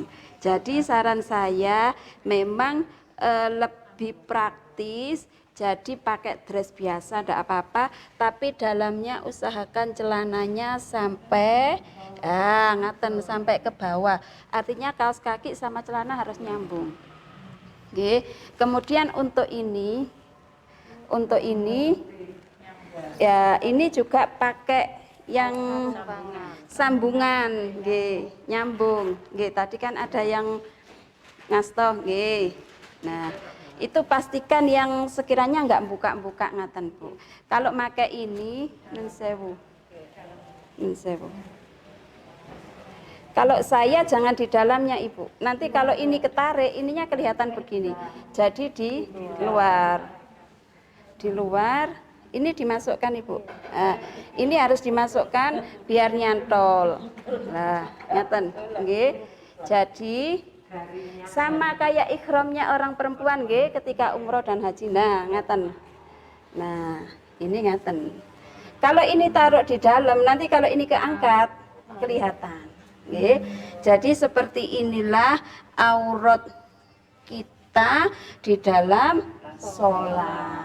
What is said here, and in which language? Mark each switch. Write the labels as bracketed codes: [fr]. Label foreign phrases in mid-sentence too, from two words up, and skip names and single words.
[id] Jadi saran saya memang lebih praktis, jadi pakai dress biasa enggak apa-apa, tapi dalamnya usahakan celananya sampai ngaten sampai ke bawah. Artinya kaos kaki sama celana harus nyambung. Oke. Kemudian untuk ini ya ini juga pakai yang sambungan, nggih, nyambung. Nggih, tadi kan ada yang ngastoh, nggih. Nah, itu pastikan yang sekiranya enggak buka-buka ngaten, Bu. Kalau pakai ini [jv] nun sewu. [id] Kalau saya jangan di dalamnya, Ibu. Nanti kalau ini ketarik, ininya kelihatan begini. Jadi di luar ini dimasukkan, Ibu. Nah, ini harus dimasukkan biar nyantol. Nah, [jv] ngaten, nggih. [id] Jadi sama kayak ikhramnya orang perempuan nggih ketika umroh dan haji. Nah, ngaten. Nah, ini ngaten. Kalau ini taruh di dalam, nanti kalau ini keangkat kelihatan. Nggih. Jadi seperti inilah aurat kita di dalam sholat.